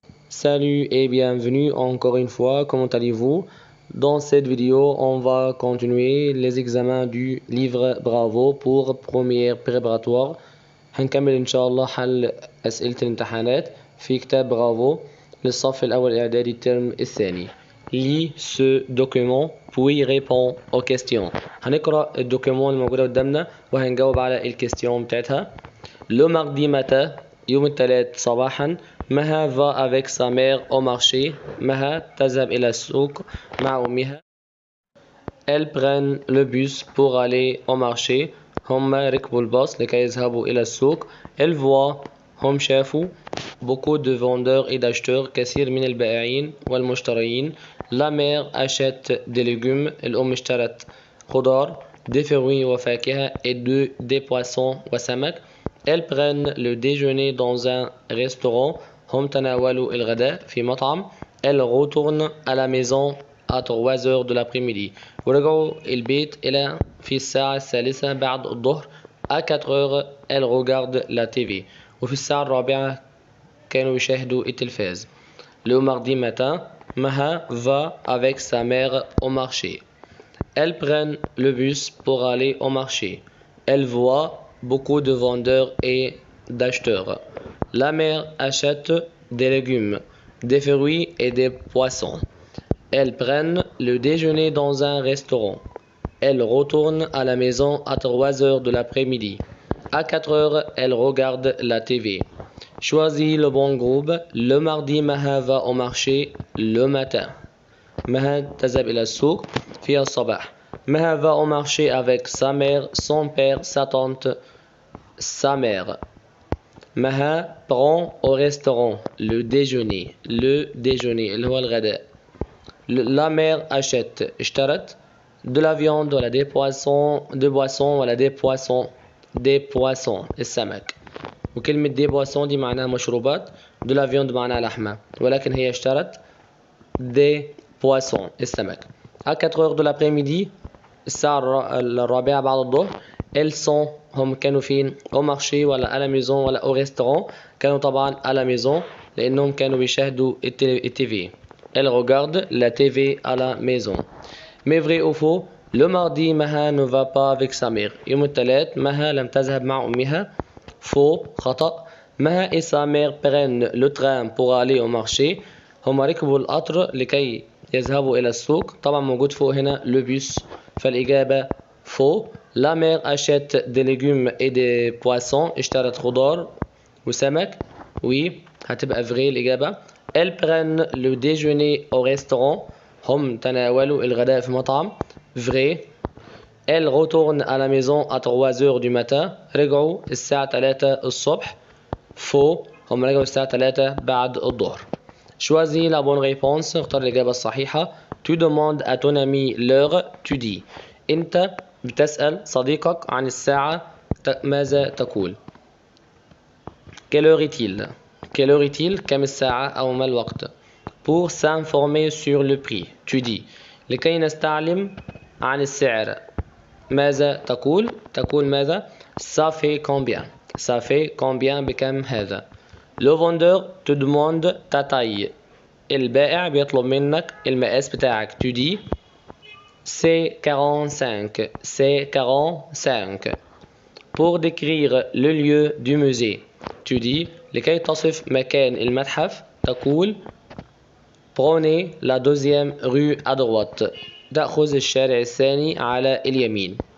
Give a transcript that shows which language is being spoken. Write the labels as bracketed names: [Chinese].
[French] Salut et bienvenue encore une fois, comment allez-vous? Dans cette vidéo, on va continuer les examens du livre Bravo pour première préparatoire. [Arabic] هنكمل إن شاء الله حل أسئلة الامتحانات في كتاب برافو للصف الأول الإعدادي الترم الثاني. [French] Lis ce document puis réponds aux questions. [Arabic] هنقرأ الدوكيمون الموجودة قدامنا وهنجاوب على الكيستيون بتاعتها. [French] Le mardi matin [Arabic] يوم الثلاث صباحا [French] مها va avec sa mère au marché. [Arabic] مها تذهب إلى السوق مع أمها. [French] Elles prennent le bus pour aller au marché. [Arabic] هم ركبوا الباص لكي يذهبوا إلى السوق. [French] Elles voient [Arabic] هم شافوا [French] beaucoup de vendeurs et d'acheteurs [Arabic] كثير من البائعين والمشترين. [French] La mère achète des légumes. [Arabic] الأم اشترت خضار [French] des fruits [Arabic] وفاكهة [French] et des poissons [Arabic] وسمك. [French] Elles prennent le déjeuner dans un restaurant. [Arabic] هم تناولوا الغداء في مطعم. [French] Elles retournent à la maison à 3 heures de l'après-midi. [Arabic] ورجعوا البيت إلى في الساعة الثالثة بعد الظهر. [French] À 4 heures elles regardent la TV. [Arabic] وفي الساعة الرابعة كانوا يشاهدوا التلفاز. [French] Le mardi matin Maha va avec sa mère au marché. Elles prennent le bus pour aller au marché. Elle voit beaucoup de vendeurs et d'acheteurs. La mère achète des légumes, des fruits et des poissons. Elles prennent le déjeuner dans un restaurant. Elles retournent à la maison à 3 heures de l'après-midi. À 4 heures, elles regardent la TV. Choisis le bon groupe. Le mardi, Maha va au marché le matin. [Arabic] Maha تذهب إلى السوق في الصباح. [French] Maha va au marché avec sa mère, son père, sa tante, sa mère. Maha prend au restaurant le déjeuner. Le déjeuner [Arabic] اللي هو الغداء. [French] La mère achète [Arabic] اشترت [French] de la viande [Arabic] ولا [French] des poissons, de boissons ولا des poissons [Arabic] السمك. وكلمة [French] des boissons [Arabic] دي معناها مشروبات. [French] de la viande [Arabic] معناها لحمة ولكن هي اشترت [French] des poissons [Arabic] السمك. [French] À 4 heures de l'après-midi [Arabic] الساعة الرابعة بعد الظهر. [French] elles sont [Arabic] هم كانوا فين؟ [French] au marché [Arabic] ولا [French] à la maison ولا au restaurant. [Arabic] كانوا طبعا [French] à la maison [Arabic] لأنهم كانوا بيشاهدوا التي. [French] elles regardent la TV à la maison. Mais vrai ou faux? Le mardi Maha ne va pas avec sa mère. [Arabic] يوم الثلاث Maha لم تذهب مع أمها. [French] Faux [Arabic] خطأ. [French] Maha et sa mère prennent le train pour aller au marché. [Arabic] هم ركبوا القطر لكي يذهبوا إلى السوق. طبعا موجود فوق هنا [French] le bus [Arabic] فالإجابة [French] faux. La mère achète des légumes et des poissons. [Arabic] اشترت خضار وسمك. [French] Oui [Arabic] هتبقى [French] vrai [Arabic] الإجابة. [French] Elles prennent le déjeuner au restaurant. [Arabic] هم تناولوا الغداء في مطعم. [French] Vrai. Elles retournent à la maison à 3 heures du matin. [Arabic] رجعوا الساعة 3 الصبح. [French] Faux. [Arabic] هم رجعوا الساعة 3 بعد الظهر. [French] Choisis la bonne réponse. [Arabic] اختار الإجابة الصحيحة. [French] Tu demandes à ton ami l'heure. Tu dis. [Arabic] أنت بتسأل صديقك عن الساعة. ماذا تقول؟ [French] Quelle heure est-il? Quelle heure est-il? [Arabic] كم الساعة أو ما الوقت؟ [French] Pour s'informer sur le prix. Tu dis. [Arabic] لكي نستعلم عن السعر. ماذا تقول؟ تقول ماذا؟ [French] Ça fait combien? Ça fait combien [Arabic] بكم هذا؟ [French] Le vendeur te demande ta taille. [Arabic] البائع بيطلب منك المقاس بتاعك. [French] Tu dis. C'est 45. C'est 45. Pour décrire le lieu du musée. Tu dis. [Arabic] لكي تصف مكان المتحف تقول. [French] Prenez la deuxième rue à droite. [Arabic] تأخذ الشارع الثاني على اليمين.